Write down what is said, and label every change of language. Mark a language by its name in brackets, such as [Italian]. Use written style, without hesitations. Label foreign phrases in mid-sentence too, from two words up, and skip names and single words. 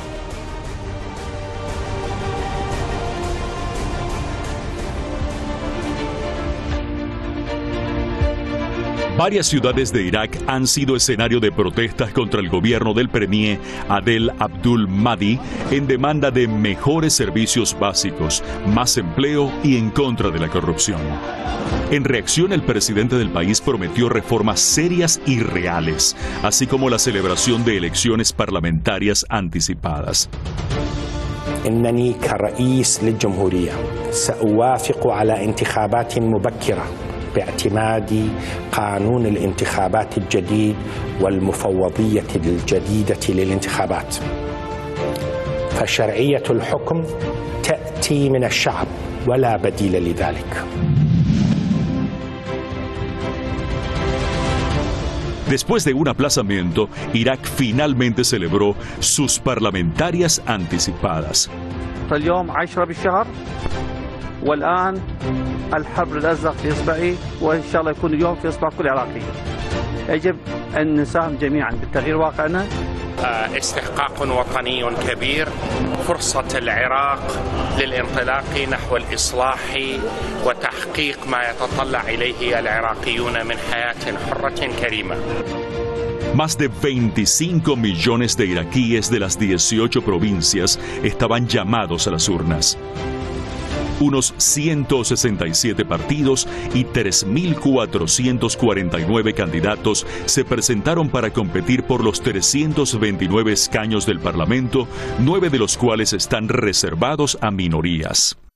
[Spanish] Varias ciudades de Irak han sido escenario de protestas contra el gobierno del premier Adel Abdul Mahdi en demanda de mejores servicios básicos, más empleo y en contra de la corrupción. En reacción, el presidente del país prometió reformas serias y reales, así como la celebración de elecciones parlamentarias anticipadas. [Arabic] إنني كرئيس للجمهورية سأوافق على انتخابات مبكرة باعتماد قانون الانتخابات الجديد والمفوضية الجديدة للانتخابات. فشرعية الحكم تأتي من الشعب ولا بديل لذلك. [Spanish] Después de un aplazamiento, Irak finalmente celebró sus parlamentarias anticipadas. [Arabic] اليوم 10 بالشهر والآن الحبر الأزرق في إصبعي وإن شاء الله يكون اليوم في إصبع كل عراقي. يجب أن نساهم جميعا بالتغيير واقعنا. استحقاق وطني كبير، فرصة العراق للانطلاق نحو الإصلاح وتحقيق ما يتطلع إليه العراقيون من حياة حرة كريمة. [Spanish] Más de 25 millones de iraquíes de las 18 provincias estaban llamados a las urnas. Unos 167 partidos y 3.449 candidatos se presentaron para competir por los 329 escaños del Parlamento, 9 de los cuales están reservados a minorías.